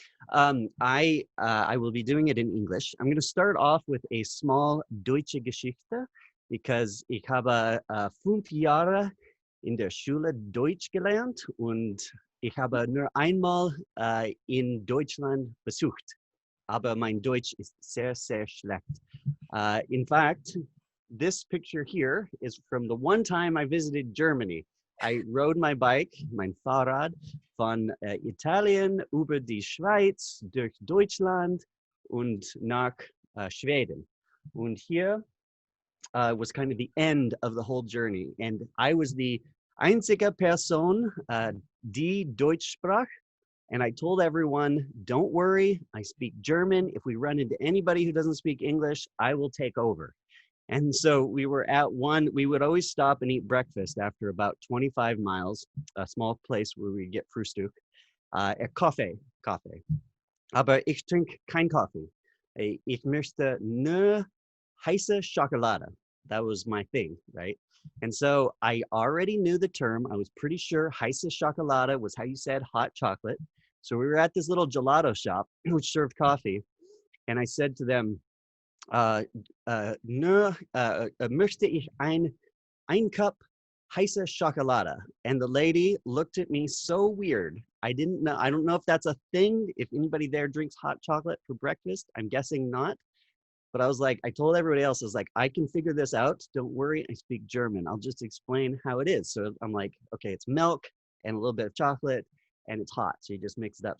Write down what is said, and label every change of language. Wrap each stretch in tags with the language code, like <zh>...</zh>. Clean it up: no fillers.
<en>I will be doing it in English. I'm going to start off with a small</en> <de>Deutsche Geschichte,</de> <en>because</en> <de>ich habe 5 Jahre in der Schule Deutsch gelernt und ich habe nur einmal in Deutschland besucht. Aber mein Deutsch ist sehr, sehr schlecht.</de> <en>In fact, this picture here is from the one time I visited Germany. I rode my bike,</en> <de>mein Fahrrad, von Italien über die Schweiz, durch Deutschland und nach Schweden.</de> <en>Und here was kind of the end of the whole journey. And I was the</en> <de>einzige Person, die Deutsch sprach.</de> <en>And I told everyone, don't worry, I speak German. If we run into anybody who doesn't speak English, I will take over. And so we were at we would always stop and eat breakfast after about 25 miles, a small place where we get Frühstück, Kaffee.</en> <de>Aber ich trinke kein Kaffee. Ich möchte nur heiße Schokolade.</de> <en>That was my thing, right? And so I already knew the term. I was pretty sure heiße Schokolade was how you said hot chocolate. So we were at this little gelato shop which served coffee. And I said to them,</en> <de>möchte ich ein Cup heiße Schokolade.</de> <en>And the lady looked at me so weird. I don't know if that's a thing, if anybody there drinks hot chocolate for breakfast. I'm guessing not. But I was like, I told everybody else, I was like, I can figure this out. Don't worry, I speak German. I'll just explain how it is. So I'm like, okay, it's milk and a little bit of chocolate and it's hot. So you just mix it up.</en>